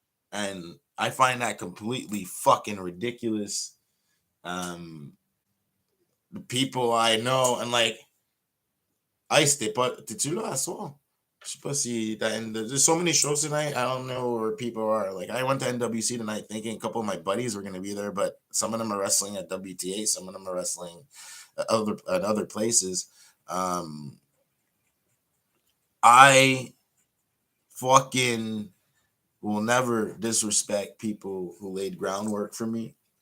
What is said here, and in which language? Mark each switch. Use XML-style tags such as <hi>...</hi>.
<en>And I find that completely fucking ridiculous. The people I know, and like, Ice,</en> <fr>t'es-tu là à soir? Je sais pas si</fr> <en>there's so many shows tonight. I don't know where people are. Like, I went to NWC tonight thinking a couple of my buddies were gonna be there, but some of them are wrestling at WTA, some of them are wrestling at other places. I fucking will never disrespect people who laid groundwork for me.</en>